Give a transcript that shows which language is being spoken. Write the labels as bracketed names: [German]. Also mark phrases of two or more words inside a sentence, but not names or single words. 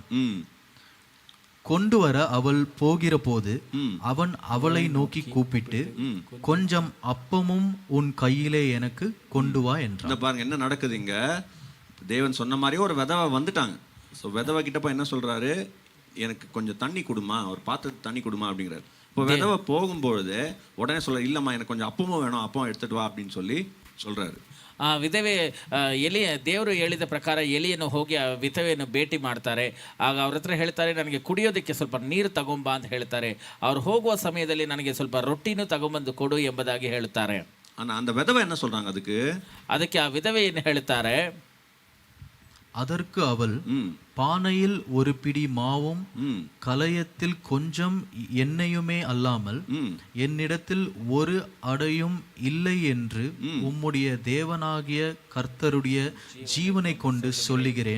[Tamil] கொண்டு வர அவள் போகிற போது அவன் அவளை நோக்கி கூப்பிட்டு, கொஞ்சம் அப்பமும் உன் கையிலே எனக்கு கொண்டு வா என்றான். பாருங்க என்ன நடக்குதுங்க. தேவன் சொன்ன மாதிரியே ஒரு விதவை வந்துட்டாங்க. ஸோ விதவை கிட்ட போய் என்ன சொல்றாரு, எனக்கு கொஞ்சம் தண்ணி கொடுமா, ஒரு பாத்திரத்துக்கு தண்ணி கொடுமா அப்படிங்கிறாரு. இப்போ விதவை போகும்பொழுது உடனே சொல்ற, இல்லம்மா எனக்கு கொஞ்சம் அப்பமும் வேணும், அப்பம் எடுத்துட்டு வா அப்படின்னு சொல்றாரு. [Kannada] ಆ ವಿಧವೆ ದೇವರು ಹೇಳಿದ ಪ್ರಕಾರ ಎಲಿಯನ್ನು ಹೋಗಿ ಆ ವಿಧವೆಯನ್ನು ಭೇಟಿ ಮಾಡ್ತಾರೆ. ಆಗ ಅವ್ರ ಹತ್ರ ಹೇಳ್ತಾರೆ, ನನಗೆ ಕುಡಿಯೋದಕ್ಕೆ ಸ್ವಲ್ಪ ನೀರು ತಗೊಂಬಾ ಅಂತ ಹೇಳ್ತಾರೆ. ಅವ್ರು ಹೋಗುವ ಸಮಯದಲ್ಲಿ ನನಗೆ ಸ್ವಲ್ಪ ರೊಟ್ಟಿನೂ ತಗೊಂಬಂದು ಕೊಡು ಎಂಬುದಾಗಿ ಹೇಳ್ತಾರೆ. [Tamil] அந்த விதவை என்ன சொல்றாங்க, [Kannada] ಅದಕ್ಕೆ ಆ ವಿಧವೆ ಏನು ಹೇಳ್ತಾರೆ, [Tamil] அதற்கு அவள், பானையில் ஒரு பிடி மாவும் கலயத்தில் கொஞ்சம் எண்ணெயுமே அல்லாமல் என்னிடத்தில் ஒரு அடையும் இல்லை என்று உம்முடைய தேவனாகிய கர்த்தருடைய ஜீவனை கொண்டு சொல்லுகிறேன்.